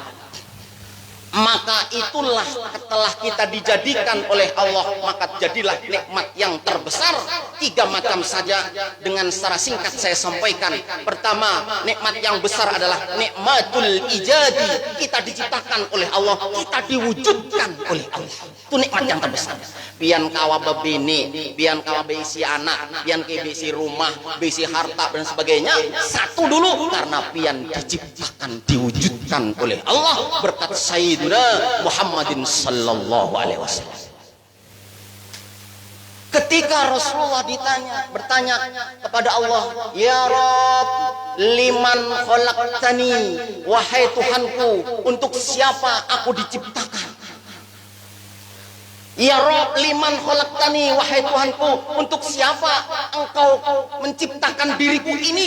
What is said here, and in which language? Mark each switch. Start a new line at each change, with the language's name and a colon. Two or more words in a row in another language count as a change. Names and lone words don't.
Indonesian: Maka itulah setelah kita dijadikan oleh Allah, maka jadilah nikmat yang terbesar. 3 macam saja dengan secara singkat saya sampaikan. Pertama, nikmat yang besar adalah
Arabic: نعمة الإيجاد.
Indonesian: Kita diciptakan oleh Allah, kita diwujudkan oleh Allah. Itu nikmat yang terbesar.
Banjar: Pian kawa bebini, pian kawa besi anak, pian ke besi rumah, besi harta dan sebagainya.
Indonesian: Satu dulu, karena pian diciptakan, diwujudkan oleh Allah berkat Sayyidina Muhammadin
Arabic: صلى الله عليه وسلم.
Indonesian: Ketika Rasulullah bertanya kepada Allah,
Arabic: يا رب، لمن خلقتني,
Indonesian: wahai Tuhanku, untuk siapa aku diciptakan?
Arabic: يا رب، لمن خلقتني,
Indonesian: wahai Tuhanku, untuk siapa engkau menciptakan diriku ini?